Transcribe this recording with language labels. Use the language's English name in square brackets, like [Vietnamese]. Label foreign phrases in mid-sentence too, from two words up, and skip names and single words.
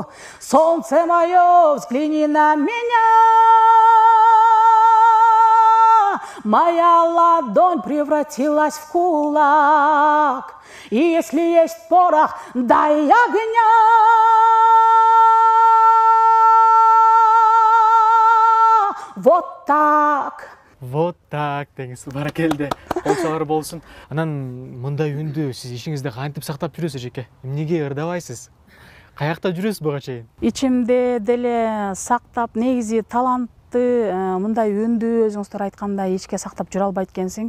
[Russian] Солнце мое, взгляни на меня, моя ладонь превратилась в кулак. И если есть порох, дай огня. Вот так. Вот так [Kyrgyz] деңиз. Баракелде. Болсолар болсун. Анан мындай үндү сиз ишиңизде кантип сактап жүрөсүз эжеке? Эмнеге ырдабайсыз? Каякта жүрөсүз буга чейин? Ичимде деле сактап, негизи талантты мындай үндү өзүңүздөр айткандай ичке сактап жүрө албайт экенсиң.